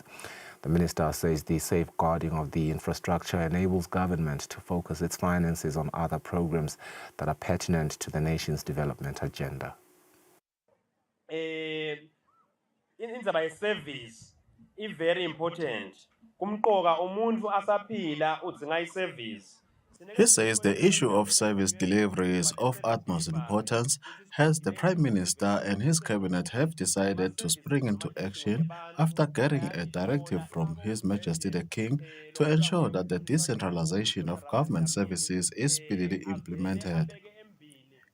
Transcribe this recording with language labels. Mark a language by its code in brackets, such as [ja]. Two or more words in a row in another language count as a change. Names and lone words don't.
[en] The minister says the safeguarding of the infrastructure enables government to focus its finances on other programs that are pertinent to the nation's development agenda. [ss] Indaba ye-service [en] is very important. [ss] Kumqoka umuntu asaphila udzinga i-service. [en] He says the issue of service delivery is of utmost importance, hence the Prime Minister and his cabinet have decided to spring into action after getting a directive from His Majesty the King to ensure that the decentralization of government services is speedily implemented.